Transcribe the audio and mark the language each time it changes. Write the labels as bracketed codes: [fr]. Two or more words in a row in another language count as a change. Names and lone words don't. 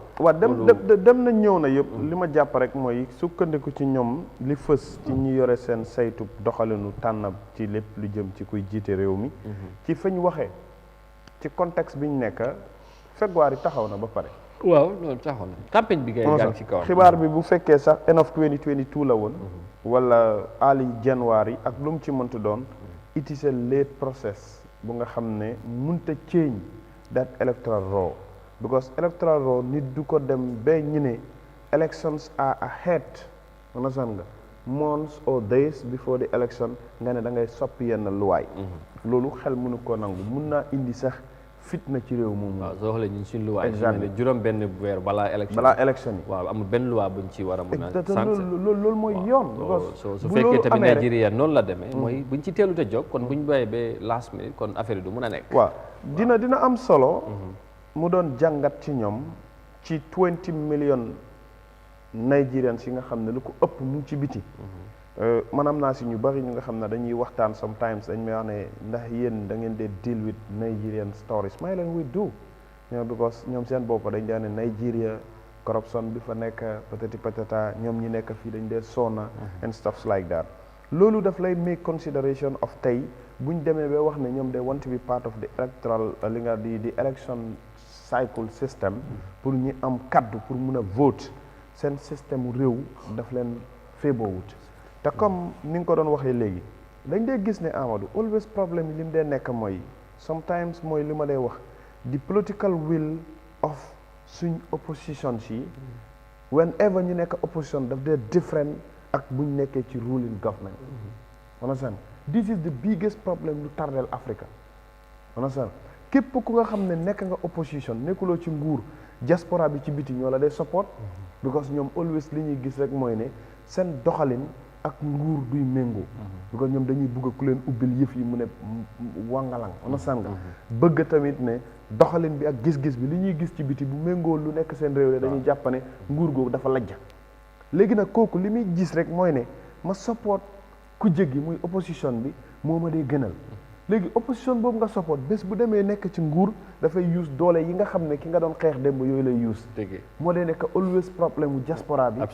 [wo] waaw dem na ñëw na yëpp li ma jàpp rek mooy sukkandiku ci ñoom li fës ci ñi yore seen saytu doxalinu tànn ci lépp lu jëm ci kuy jiite réew mi ci fañ waxee ci contexte bi ñu nekk fegwaar yi taxaw na ba pare waaw loolu taxaw na campagne bi gaa ci kaw xibaar bi bu fekkee sax [en] end of 2022 [wo] la woon wala [en] early January [wo] ak lu mu ci mëntu doon [en] it is a late process [wo] bu nga xam ne mënta [en] change that electoral law because electoral law [wo] nit du ko dem ba ñu ne [en] elections are ahead understand [wo] nga [en] months or days before the election [wo] nga ne da ngay soppi yenn luwaay loolu xel mënu ko nangu mun naa indi sax fitna ci réew moomu. waaw soo xoolee ñu suñu luwaay ne juróom benn weer balaa élection yi waaw amul benn luwaa buñ ci war a mun a sant loolu mooy yoon su fekkee tamit Nigeria noonu la demee mooy buñ ci teelut a jóg kon buñ bàyyee ba [en] last minute [wo] kon affaire yi du mun a nekk waaw dina am solo mu doon jàngat ci ñoom ci 20 million Nigerians yi nga xam ne lu ko ëpp mu ci biti man am naa si ñu bari ñu nga xam ne dañuy waxtaan sometimes dañ may wax ne ndax yéen da ngeen dee [en] deal with Nigerian stories [wo] may leen [en] we do because [wo] ñoom seen bopp dañ dee ne Nigeria corruption bi fa nekk patata ñoom ñi nekk fii dañ dee sonna [en] and stuff like [wo] that loolu daf lay [en] make consideration of [wo] tey buñ demee ba wax ne ñoom [en] they want to be part of the electoral [wo] li nga di [en] election cycle system [wo] pour ñu am kaddu pour mun a vote seen système réew daf leen féeboowut te comme ni nga ko doon waxee léegi dañ dee gis ne Amadou always problème yi li mu dee nekk mooy sometimes mooy li ma dee wax [en] the political will of [wo] suñ opposition si whenever ñu nekk opposition daf dee different ak buñ nekkee ci [en] ruling government understand this is the biggest problem [wo] lu tardel Africa understand képp ku nga xam ne nekk nga opposition nekkuloo ci nguur diaspora bi ci biti ñoo la dee [en] support because [wo] ñoom always li ñuy gis rek mooy ne seen doxalin ak nguur duy méngoo because ñoom dañuy bëgg ku leen ubbil yëf yi mu ne wangalang understand nga bëgg tamit ne doxalin bi ak gis-gis bi li ñuy gis ci biti bu méngoo lu nekk seen réew la dañuy jàpp ne nguur googu dafa lajja léegi nag kooku li muy gis rek mooy ne ma support ku jéggi muy opposition bi moo ma dee gënal léegi opposition boobu nga support bés bu demee nekk ci nguur dafay use doole yi nga xam ne ki nga doon xeex démb yooyu lay use moo dee nekk always problème mu diaspora bi